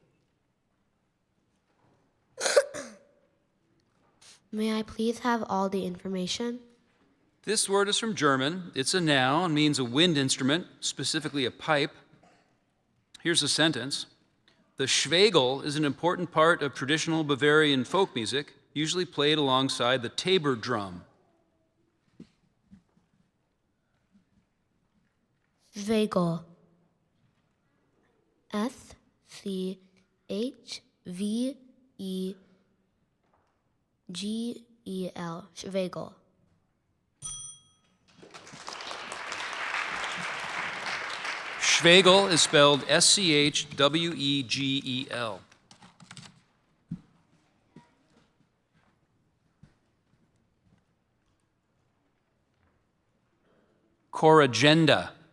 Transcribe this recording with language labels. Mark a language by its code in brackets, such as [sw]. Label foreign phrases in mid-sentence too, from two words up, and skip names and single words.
[en] May I please have all the information? This word is from German. It's a noun, means a wind instrument, specifically a pipe. Here's a sentence. The Schwegel is an important part of traditional Bavarian folk music, usually played alongside the tabor drum. Schwegel. S-C-H-V-E-G-E-L. Schwegel. Schwegel is spelled S-C-H-W-E-G-E-L. Coragenda.